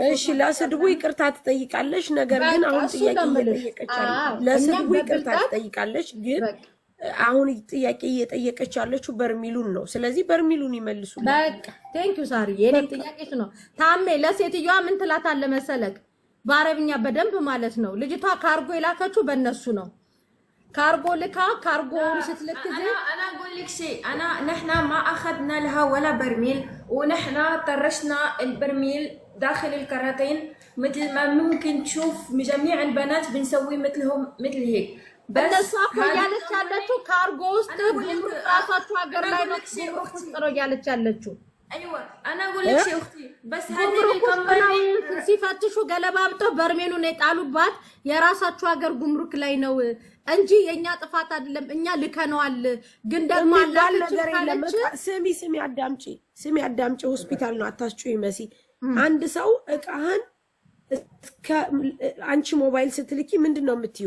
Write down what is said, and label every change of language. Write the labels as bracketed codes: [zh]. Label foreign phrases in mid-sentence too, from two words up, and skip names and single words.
[am] እሺ ለስድቡ ይቅርታ ትጠይቃለሽ። ነገር ግን አሁን ጥያቄ እየጠየቀች ለስድቡ ይቅርታ ትጠይቃለሽ። ግን አሁን ጥያቄ እየጠየቀች ያለችው በርሚሉን ነው። ስለዚህ በርሚሉን ይመልሱ። በቃ [en] thank you sorry። [am] የኔ ጥያቄሽ ነው። ታሜ ለሴትዮዋ ምን ትላታለህ መሰለክ? በአረብኛ በደንብ ማለት ነው። ልጅቷ ካርጎ የላከችው በእነሱ ነው። ካርጎ ልካ ካርጎውን ስትልክ [ar] انا اقول لك شيء نحن ما اخذنا لها ولا برميل ونحن طرشنا البرميل داخل الكراتين مثل ما ممكن تشوف جميع البنات بنسوي مثلهم مثل هيك [am] بس ያለች ያለችው ካርጎ ውስጥ ራሳቸው ሀገር ላይ ነው ያለች ያለችው [ar] ايوه انا اقول لك شيء اختي بس هذه الكمباني [am] ሲፈትሹ ገለባብጠው በርሜኑን የጣሉባት የራሳቸው ሀገር ጉምሩክ ላይ ነው እንጂ የኛ ጥፋት አይደለም። እኛ ልከነዋል። ግን ደግሞ ነገር የለም። ስሚ አዳምጪ ሆስፒታል ነው አታስጩይ መሲ። አንድ ሰው እቃህን አንቺ ሞባይል ስትልኪ ምንድነው የምትዩ?